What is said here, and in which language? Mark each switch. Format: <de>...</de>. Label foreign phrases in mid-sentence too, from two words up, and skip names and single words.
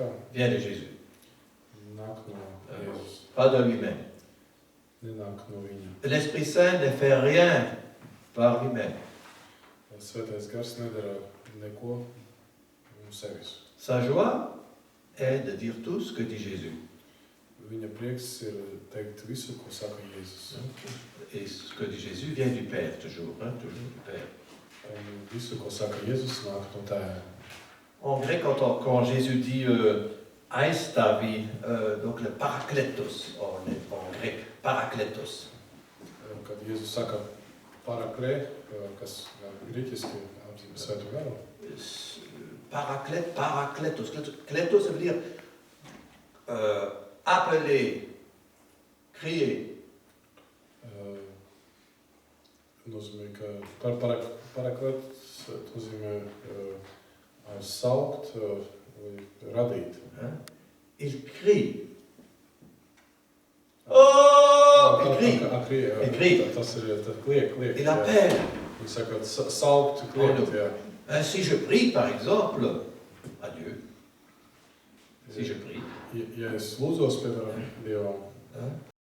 <fr>vient de Jésus,</fr> <lv>nāk no Jēzus.</lv> <fr>pas de lui-même.</fr> <lv>Nenāk no viņa.</lv> <fr>L'Esprit Saint ne fait rien par lui-même.</fr> <lv>Svētais gars nedara neko no sevis.</lv> <fr>Sa joie est de dire tout ce que dit Jésus.</fr> <lv>Viņa prieks ir teikt visu, ko saka Jēzus.</lv> <fr>Et ce que dit Jésus vient du Père, toujours, hein, toujours du Père.</fr> <lv>Un visu, ko saka Jēzus, nāk no Tēva.</lv> <fr>En grec, quand Jésus dit aïstavi, donc le parakletos, en grec, parakletos.</fr> <lv>Kad Jēzus saka paraklē, kas grieķiski apzīmē Svēto garu,</lv> <fr>Parakletos. Kletos, ça veut dire appeler, crier.</fr> <lv>nozīmē, ka paraklēts nozīmē saukt vai radīt.</lv> <fr>Hein? Il crie. Oh! Il crie. Il crie.</fr> <lv>Tas ir kliek.</lv> <fr>Il appelle.</fr> <lv>Viņš saka, saukt, kliekt, jā.</lv> <fr>Si je prie, par exemple, à Dieu, si je prie,</fr> <lv>Ja es lūdzos, piemēram, Dievam,</lv> <fr>hein,</fr>